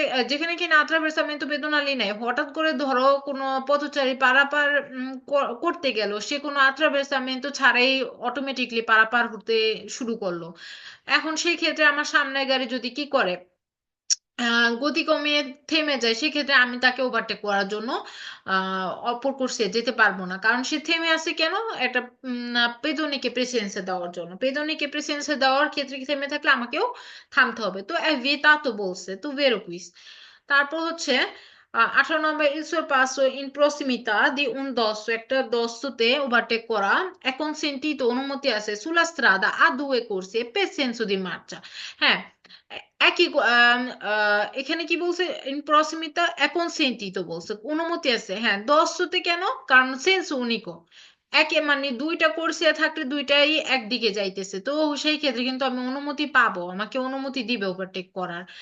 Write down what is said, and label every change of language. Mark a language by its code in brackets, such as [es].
[bn] যেখানে কিনা attraversamento pedonali নেই, হঠাৎ করে ধরো কোনো পথচারী পারাপার করতে গেল, সে কোনো attraversamento ছাড়াই অটোমেটিকলি পারাপার হতে শুরু করলো, এখন সেই ক্ষেত্রে আমার সামনের গাড়ি যদি কি করে, গতি কমিয়ে থেমে যায়, সেক্ষেত্রে আমি তাকে ওভারটেক করার জন্য অপর কোর্সে যেতে পারবো না, কারণ সে থেমে আছে কেন, একটা পেদনিকে প্রেসিডেন্সে দেওয়ার জন্য, পেদনিকে প্রেসিডেন্সে দেওয়ার ক্ষেত্রে থেমে থাকলে আমাকেও থামতে হবে। তো তা তো বলছে, তো ভেরো কুইজ। তারপর হচ্ছে 18 নম্বর [it] il sorpasso in prossimità di un dosso, [bn] একটা দস্তুতে ওভারটেক করা এখন [it] consentito [bn] অনুমতি আছে [it] sulla strada a due corsie per senso di marcia। হ্যাঁ [bn] একই এখানে কি বলছে, ইন প্রসিমিতা একনসেন্টিতো বলছে, অনুমতি আছে। হ্যাঁ, দশতে কেন? কারণ সেন্স উনিকো, একে মানে দুইটা কোর্সিয়া থাকলে দুইটাই একদিকে যাইতেছে, তো সেই ক্ষেত্রে কিন্তু আমি অনুমতি পাবো, আমাকে অনুমতি দিবে ওভারটেক করার।